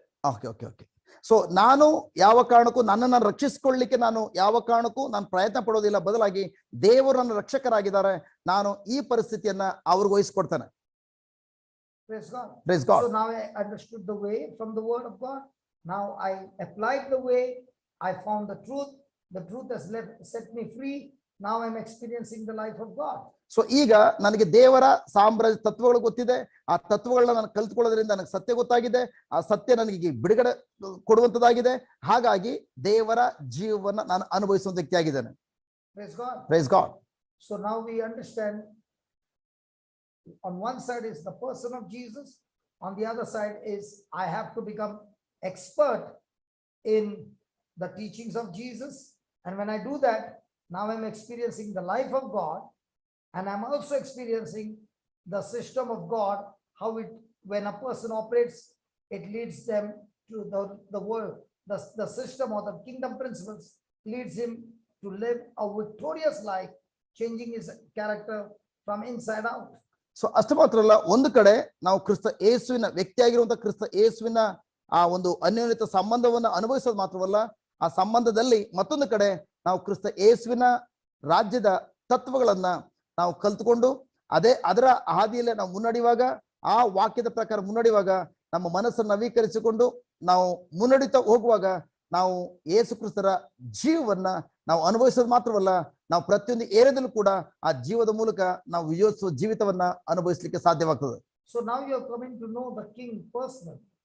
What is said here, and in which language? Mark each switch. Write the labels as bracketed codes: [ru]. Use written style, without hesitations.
[kn] Okay okay okay so ನಾನು ಯಾವ ಕಾರಣಕ್ಕೂ ನನ್ನನ್ನು ರಕ್ಷಿಸಿಕೊಳ್ಳಲಿಕ್ಕೆ ನಾನು ಯಾವ ಕಾರಣಕ್ಕೂ ನಾನು ಪ್ರಯತ್ನ ಪಡೋದಿಲ್ಲ, ಬದಲಾಗಿ ದೇವರು ನನ್ನ ರಕ್ಷಕರಾಗಿದ್ದಾರೆ, ನಾನು ಈ ಪರಿಸ್ಥಿತಿಯನ್ನ ಅವ್ರಿಗೆ ವಹಿಸ್ಕೊಡ್ತಾನೆ. [en] Praise God. Praise God. So now I understood the way from the word of God. Now I applied the way. I found the truth. The truth has set me free. Now I'm experiencing the life of God. [kn] So ಈಗ ನನಗೆ ದೇವರ ಸಾಮ್ರಾಜ್ಯ ತತ್ವಗಳು ಗೊತ್ತಿದೆ, ಆ ತತ್ವಗಳನ್ನ ನಾನು ಕಲ್ತ್ಕೊಳ್ಳೋದ್ರಿಂದ ನನಗೆ ಸತ್ಯ ಗೊತ್ತಾಗಿದೆ, ಆ ಸತ್ಯ ನನಗೆ ಬಿಡುಗಡೆ ಕೊಡುವಂತದ್ದಾಗಿದೆ, ಹಾಗಾಗಿ ದೇವರ ಜೀವವನ್ನ ನಾನು ಅನುಭವಿಸುವ ವ್ಯಕ್ತಿಯಾಗಿದ್ದೇನೆ. [en] Praise God. Praise God. So now we understand on one side is the person of Jesus, on the other side is I have to become expert in the teachings of Jesus, and when I do that, now I'm experiencing the life of God, and I'm also experiencing the system of God, how it, when a person operates, it leads them to the world, the system or the kingdom principles leads him to live a victorious life, changing his character from inside out. [kn] So ಅಷ್ಟು ಮಾತ್ರ ಅಲ್ಲ, ಒಂದು ಕಡೆ ನಾವು ಕ್ರಿಸ್ತ ಯೇಸುವಿನ ವ್ಯಕ್ತಿಯಾಗಿರುವಂತಹ ಕ್ರಿಸ್ತ ಯೇಸುವಿನ ಆ ಒಂದು ಅನ್ಯೋನ್ಯತ ಸಂಬಂಧವನ್ನು ಅನುಭವಿಸೋದು ಮಾತ್ರವಲ್ಲ, ಆ ಸಂಬಂಧದಲ್ಲಿ ಮತ್ತೊಂದು ಕಡೆ ನಾವು ಕ್ರಿಸ್ತ ಯೇಸುವಿನ ರಾಜ್ಯದ ತತ್ವಗಳನ್ನ ನಾವು ಕಲ್ತ್ಕೊಂಡು ಅದರ ಹಾದಿಯಲ್ಲೇ ನಾವು ಮುನ್ನಡೆಯುವಾಗ, ಆ ವಾಕ್ಯದ ಪ್ರಕಾರ ಮುನ್ನಡೆಯುವಾಗ, ನಮ್ಮ ಮನಸ್ಸನ್ನು ನವೀಕರಿಸಿಕೊಂಡು ನಾವು ಮುನ್ನಡಿತಾ ಹೋಗುವಾಗ ನಾವು ಯೇಸು ಕ್ರಿಸ್ತರ ಜೀವವನ್ನ ನಾವು ಅನುಭವಿಸೋದು ಮಾತ್ರವಲ್ಲ, ನಾವು ಪ್ರತಿಯೊಂದು ಏರಿಯಾದಲ್ಲೂ ಕೂಡ ಆ ಜೀವದ ಮೂಲಕ ನಾವು ವಿಜಯೋತ್ಸವ ಜೀವಿತವನ್ನ ಅನುಭವಿಸಲಿಕ್ಕೆ ಸಾಧ್ಯವಾಗ್ತದೆ. [en] So now you are coming to know the king personally.